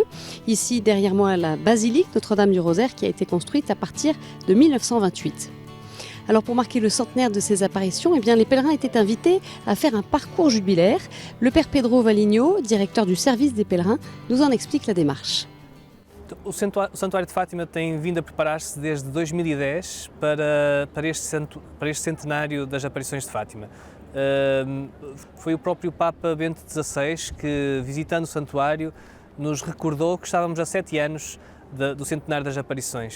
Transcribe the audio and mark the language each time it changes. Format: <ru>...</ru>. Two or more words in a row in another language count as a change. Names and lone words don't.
<fr>Ici, derrière moi, la basilique Notre-Dame du Rosaire qui a été construite à partir de 1928. Alors pour marquer le centenaire de ces apparitions, eh bien, les pèlerins étaient invités à faire un parcours jubilaire. Le père Pedro Valinho, directeur du service des pèlerins, nous en explique la démarche.</fr> <pt>O Santuário de Fátima tem vindo a preparar-se desde 2010 para este centenário das aparições de Fátima. Foi o próprio Papa Bento XVI que, visitando o santuário, nos recordou que estávamos a 7 anos do centenário das aparições.</pt>